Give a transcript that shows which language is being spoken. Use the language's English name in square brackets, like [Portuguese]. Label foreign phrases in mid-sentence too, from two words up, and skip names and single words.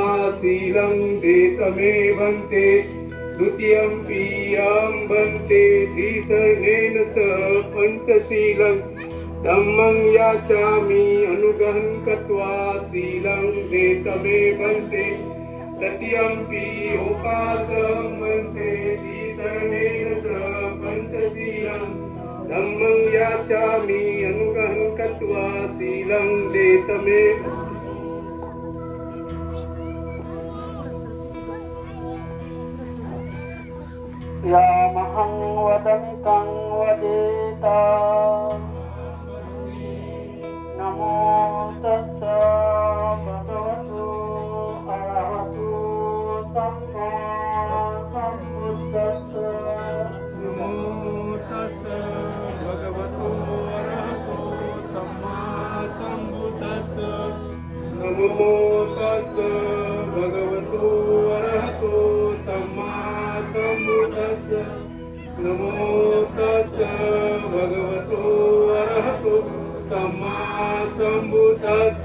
[Pali] शीलं देतमे भन्ते द्वितीयम्पि यं भन्ते त्रिसरणेन सह पञ्चशीलं धम्मं याचामि अनुगं कृत्वा शीलं देतमे भन्ते तृतीयम्पि ओकासं भन्ते त्रिसरणेन सह पञ्चशीलं धम्मं याचामि अनुगं कृत्वा शीलं देतमे यामहं वदमि तं वदेता नमो तस्स भगवतो अरहतो सम्मा सम्बुद्धस्स नमो तस्स भगवतो अरहतो सम्मा सम्बुद्धस्स नमो तस्स भगवतो अरहतो सम्मा सम्बुद्धस्स नमो तस्स भगवतो अरहतो सम्मा सम्बुद्धस्स